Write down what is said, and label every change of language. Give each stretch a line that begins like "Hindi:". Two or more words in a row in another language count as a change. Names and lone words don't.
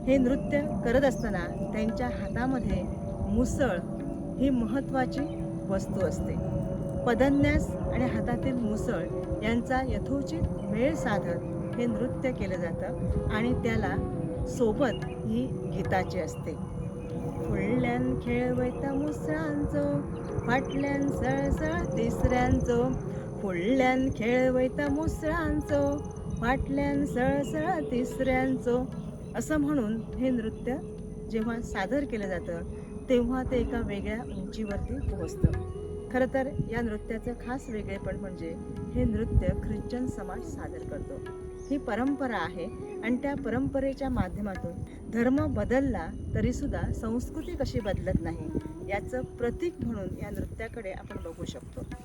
Marathi: हे नृत्य करत असताना त्यांच्या हातामध्ये मुसळ ही महत्त्वाची वस्तू असते. पदन्यास आणि हातातील मुसळ यांचा यथोचित मेळ साधत हे नृत्य केलं जातं आणि त्याला सोबत ही गीताची असते.
Konkani: फुडल्यान खेळवयता मुसळांचो, फाटल्यान सळसळ तिसऱ्यांचो. फुडल्यान खेळवयता मुसळांचो, फाटल्यान सळसळ तिसऱ्यांचो.
Marathi: असं म्हणून हे नृत्य जेव्हा सादर केलं जातं तेव्हा ते एका वेगळ्या उंचीवरती पोहोचतं. खरं तर या नृत्याचं खास वेगळेपण म्हणजे हे नृत्य ख्रिश्चन समाज सादर करतो. ही परंपरा आहे आणि त्या परंपरेच्या माध्यमातून धर्म बदलला तरीसुद्धा संस्कृती कशी बदलत नाही याचं प्रतीक म्हणून या नृत्याकडे आपण बघू शकतो.